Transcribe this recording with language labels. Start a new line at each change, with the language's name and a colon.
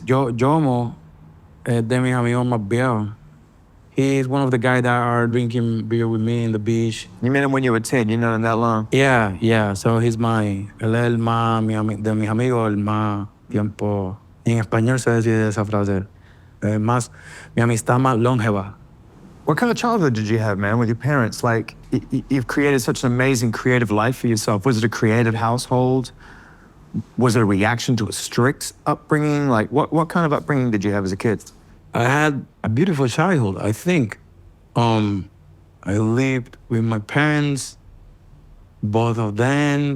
Spanish: Jomo es de mis amigos más viejos.
English: He is one of the guys that are drinking beer with me in the beach. You met him when you were 10. You know him that long. Yeah. So he's
Spanish: él es el más, de mis amigos, el más tiempo. En español se dice esa frase. Más, mi amistad más longeva.
English: What kind of childhood did you have, man, with your parents? Like, you've created such an amazing creative life for yourself. Was it a creative household? Was it a reaction to a strict upbringing? Like, what kind of upbringing did you have as a kid? I had a beautiful childhood, I think. I lived with my parents, both of them.